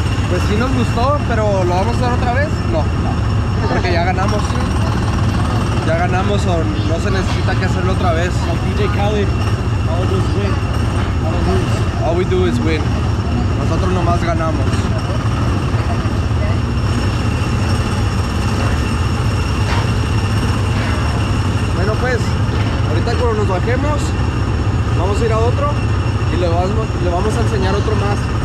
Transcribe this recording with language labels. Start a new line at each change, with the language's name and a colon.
Spanish: Pues sí nos gustó, pero ¿lo vamos a hacer otra vez? No, porque ya ganamos. Ya ganamos o no se necesita que hacerlo otra vez.
English: DJ Khaled, all we do is win. All we do is win.
Spanish: Nosotros nomás ganamos. Bueno pues, ahorita cuando nos bajemos, vamos a ir a otro y le vamos a enseñar otro más.